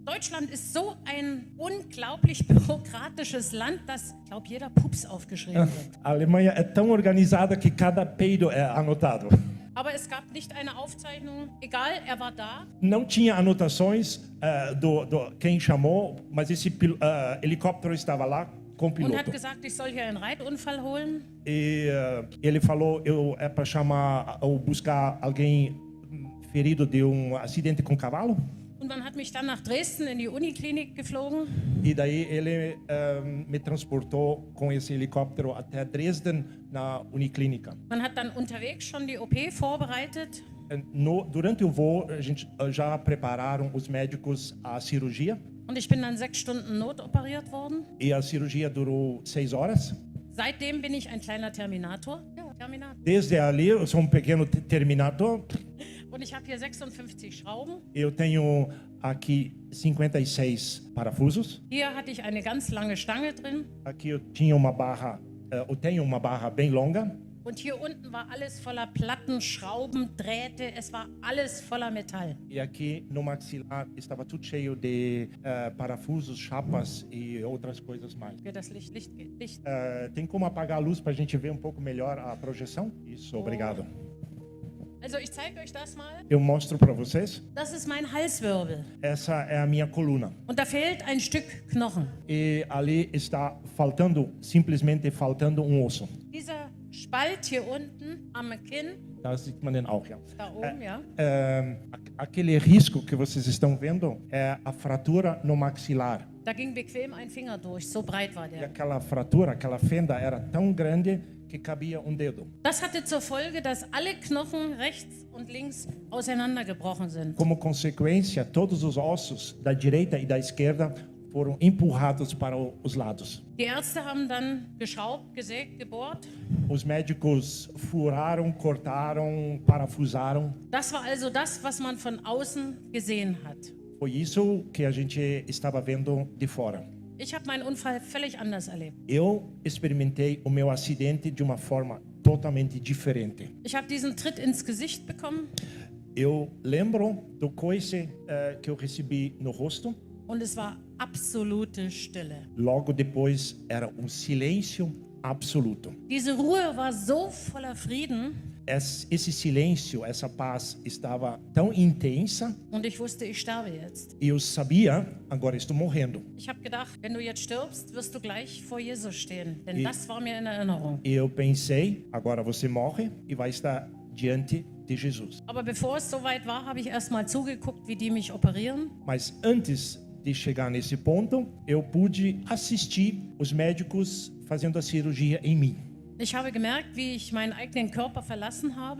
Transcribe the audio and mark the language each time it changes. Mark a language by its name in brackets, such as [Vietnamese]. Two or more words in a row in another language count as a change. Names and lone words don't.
[German] Deutschland ist so ein unglaublich bürokratisches Land, dass, ich glaube, jeder Pups aufgeschrieben wird. [Portuguese] A Alemanha é tão organizada que cada peido é anotado. [German] Aber es gab nicht eine Aufzeichnung. Egal, er war da. [Portuguese] Não tinha anotações do quem chamou, mas esse helicóptero estava lá com o [German] Und hat [Portuguese] piloto. [German] gesagt, ich soll hier einen Reitunfall holen. [Portuguese] E ele falou, é para chamar ou buscar alguém ferido de acidente com cavalo. [German] Und man hat mich dann nach Dresden in die Uniklinik geflogen. [Portuguese] E daí ele me transportou com esse helicóptero até Dresden, na Uniclínica. [German] Man hat dann unterwegs schon die OP vorbereitet. [Portuguese] Durante o voo, a gente já prepararam os médicos a cirurgia. [German] Und ich bin dann 6 Stunden notoperiert worden. [Portuguese] E a cirurgia durou 6 horas. [German] Seitdem bin ich ein kleiner Terminator. Ja, Terminator. [Portuguese] Desde ali, eu sou pequeno terminator. [German] Und ich habe hier 56 Schrauben. [Portuguese] Eu tenho aqui 56 parafusos. [German] Hier hatte ich eine ganz lange Stange drin. [Portuguese] Aqui eu tenho uma barra bem longa. [German] Und hier unten war alles voller Platten, Schrauben, Drähte. Es war alles voller Metall. [Portuguese] E aqui no maxilar estava tudo cheio de parafusos, chapas e outras coisas mais. [German] Geht das Licht geht. Licht. [Portuguese] Tem como apagar a luz para a gente ver um pouco melhor a projeção? Isso, obrigado. [German] Also ich zeige euch das mal. [Portuguese] Eu mostro para vocês. [German] Das ist mein Halswirbel. [Portuguese] Essa é a minha coluna. [German] Und da fehlt ein Stück Knochen. [Portuguese] E ali está simplesmente faltando osso. [German] Dieser Spalt hier unten am Kinn, Da sieht man den auch, ja. da oben, ja. [Portuguese] Aquele risco que vocês estão vendo é a fratura no maxilar. [German] Da ging bequem ein Finger durch, so breit war [Portuguese] E [German] der. [Portuguese] aquela fratura, aquela fenda era tão grande que cabia dedo. [German] Das hatte zur Folge, dass alle Knochen rechts und links auseinandergebrochen sind. [Portuguese] Como consequência, todos os ossos da direita e da esquerda foram empurrados para os lados. [German] Die Ärzte haben dann geschraubt, gesägt, gebohrt. [Portuguese] Os médicos furaram, cortaram, parafusaram. [German] Das war also das, was man von außen gesehen hat. [Portuguese] Foi isso que a gente estava vendo de fora. [German] Ich habe meinen Unfall völlig anders erlebt. [Portuguese] Eu experimentei o meu acidente de uma forma totalmente diferente. [German] Ich habe diesen Tritt ins Gesicht bekommen [Portuguese] Eu lembro do coice que eu recebi no rosto. [German] und es war absolute Stille. [Portuguese] Logo depois era silêncio absoluto. [German] Diese Ruhe war so voller Frieden [Portuguese] Esse silêncio, essa paz estava tão intensa [German] und ich wusste, ich sterbe jetzt. [Portuguese] e eu sabia, agora estou morrendo. [German] Ich habe gedacht, wenn du jetzt stirbst, wirst du gleich vor Jesus stehen. Denn das war mir in Erinnerung. [Portuguese] E eu pensei, agora você morre e vai estar diante de Jesus. [German] Aber bevor es soweit war, habe ich erst mal zugeguckt, wie die mich operieren. [Portuguese] Mas antes de chegar nesse ponto, eu pude assistir os médicos fazendo a cirurgia em mim. [German] Ich habe gemerkt, wie ich meinen eigenen Körper verlassen habe